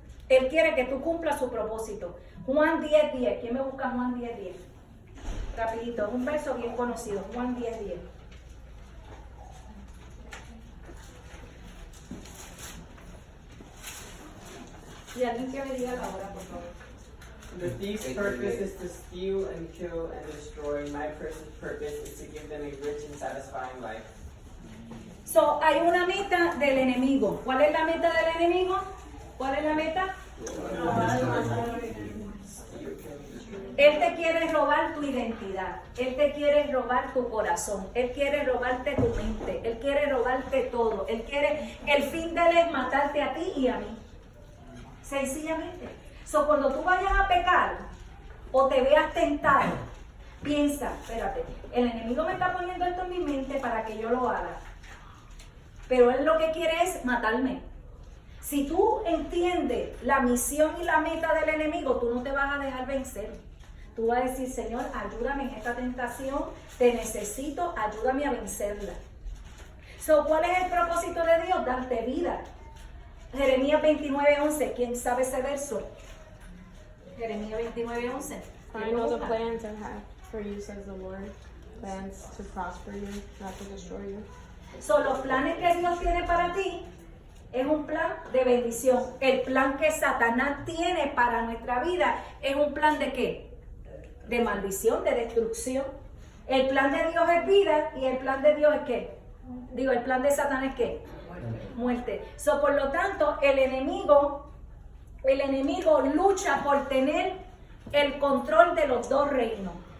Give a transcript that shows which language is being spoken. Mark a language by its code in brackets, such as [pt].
[es] Él quiere que tú cumplas su propósito. Juan 10:10. ¿Quién me busca Juan 10:10? Rapidito, un verso bien conocido. Juan 10:10. Y alguien que me diga la hora, por favor. [en] The thief's purpose is to steal and kill and destroy. My purpose is to give them a rich and satisfying life. [es] Hay una meta del enemigo. ¿Cuál es la meta del enemigo? ¿Cuál es la meta? Él te quiere robar tu identidad. Él te quiere robar tu corazón. Él quiere robarte tu mente. Él quiere robarte todo. El fin de él es matarte a ti y a mí. Sencillamente. Cuando tú vayas a pecar o te veas tentado, piensa, espérate, el enemigo me está poniendo esto en mi mente para que yo lo haga. Pero él lo que quiere es matarme. Si tú entiendes la misión y la meta del enemigo, tú no te vas a dejar vencer. Tú vas a decir, Señor, ayúdame en esta tentación, te necesito, ayúdame a vencerla. ¿Cuál es el propósito de Dios? Darte vida. Jeremías 29:11, ¿quién sabe ese verso? Jeremías 29:11. [en] I know the plans I have for you, says the Lord. Plans to prosper you, not to destroy you. [es] Los planes que Dios tiene para ti es un plan de bendición. El plan que Satanás tiene para nuestra vida es un plan de ¿qué? De maldición, de destrucción. El plan de Dios es vida y el plan de Dios es ¿qué? El plan de Satanás es ¿qué? Muerte. Por lo tanto, el enemigo lucha por tener el control de los dos reinos.